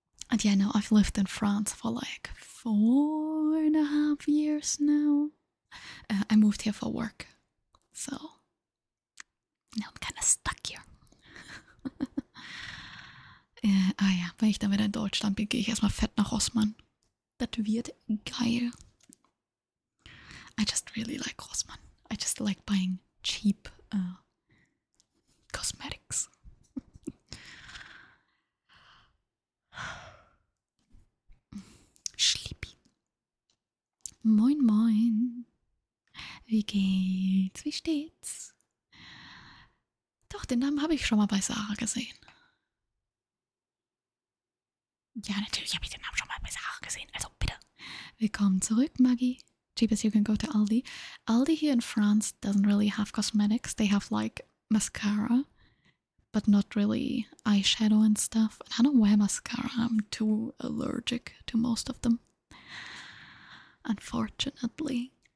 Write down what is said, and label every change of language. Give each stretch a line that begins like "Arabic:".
English: And yeah, no, I've lived in France for like 4.5 years now. I moved here for work. So now I'm kind of stuck here.
German: Ja, wenn ich dann wieder in Deutschland bin, gehe ich erstmal fett nach Rossmann. Das wird geil. I just really like Rossmann. I just like buying cheap cosmetics. Schlippi. Moin moin. Wie geht's? Wie steht's? Doch, den Namen habe ich schon mal bei Sarah gesehen. Ja, natürlich habe ich den Namen schon mal bei Sarah gesehen. Also bitte. Willkommen zurück, Maggie.
English: Cheapest you can go to Aldi. Aldi here in France doesn't really have cosmetics. They have like mascara, but not really eyeshadow and stuff. I don't wear mascara. I'm too allergic to most of them, unfortunately.